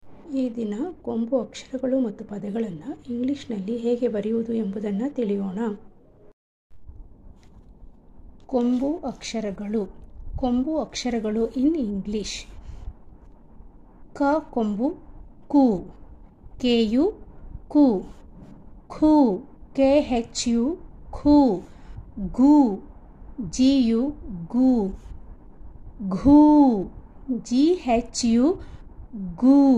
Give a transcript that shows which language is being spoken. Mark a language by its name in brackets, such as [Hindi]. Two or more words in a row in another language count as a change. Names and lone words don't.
[Kannada] ಈ ದಿನ ಕೊಂಬು ಅಕ್ಷರಗಳು ಮತ್ತು ಪದಗಳನ್ನು ಇಂಗ್ಲಿಷ್ನಲ್ಲಿ ಹೇಗೆ ಬರೆಯುವುದು ಎಂಬುದನ್ನು ತಿಳಿಯೋಣ. ಕೊಂಬು ಅಕ್ಷರಗಳು [English] in English. [Kannada] ಕ ಕೊಂಬು ಕು, ಕೆಯು ಕು, ಖು KHU ಖು, ಗು ಜಿಯು ಗು, ಘೂ GHU ಗು,